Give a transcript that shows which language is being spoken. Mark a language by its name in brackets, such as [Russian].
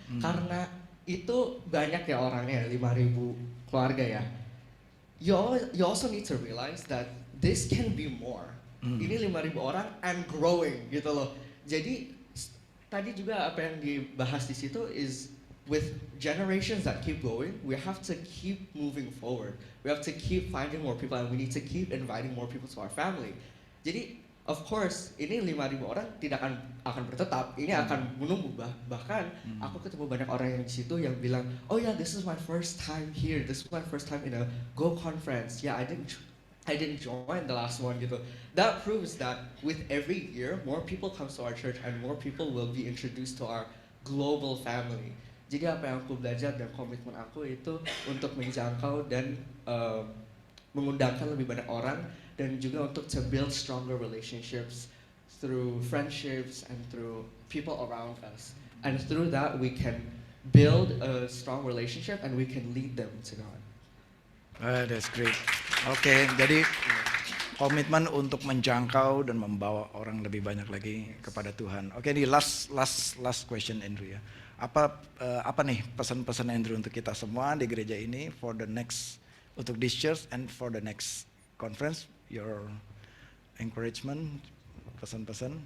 [Indonesian] Karena itu banyak ya orangnya, 5.000 keluarga ya. [English] You also need to realize that this can be more. [Indonesian] Ini 5.000 orang [English] and growing gitu loh. [Indonesian] Jadi tadi juga apa yang dibahas di situ [English] is with generations that keep going, we have to keep moving forward. We have to keep finding more people and we need to keep inviting more people to our family. [Indonesian] Jadi, of course, ini 5.000 orang tidak akan bertetap. Ini akan menumbuh. Bahkan aku ketemu banyak orang yang di situ yang bilang, [English] oh yeah, this is my first time here. This is my first time in a Go conference. Yeah, I didn't join the last one gitu. That proves that with every year, more people comes to our church and more people will be introduced to our global family. [Indonesian] Jadi apa yang aku belajar dan komitmen aku itu untuk menjangkau dan mengundangkan lebih banyak orang dan juga untuk [English] to build stronger relationships through friendships and through people around us. And through that we can build a strong relationship and we can lead them to God. That's great. [Indonesian] Oke, jadi komitmen untuk menjangkau dan membawa orang lebih banyak lagi kepada Tuhan. Oke, ini last question Andrew ya. Apa nih pesan-pesan Andrew untuk kita semua di gereja ini [English] for the next, [Indonesian] untuk [English] this church and for the next conference, your encouragement, [Indonesian] pesan-pesan?